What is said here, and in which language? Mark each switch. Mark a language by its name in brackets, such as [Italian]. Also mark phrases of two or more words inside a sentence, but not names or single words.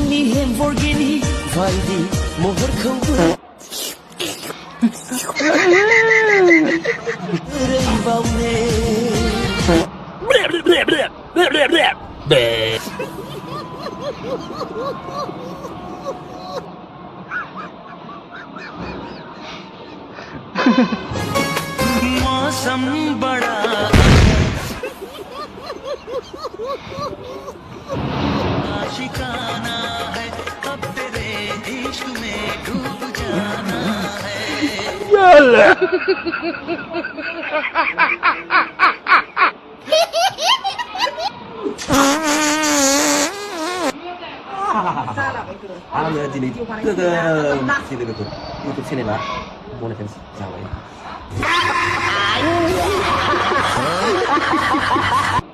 [Bodo] Lamborghini बायदि महरखौबो ओरैबावने [Hindi] मौसम बड़ा आशिकाना है अब तेरे इश्क में डूब जाना है [Bodo] आङो दिनै गोगोम माखासे लोगोफोर इउटुब चेनेला मनिटाइज जाबाय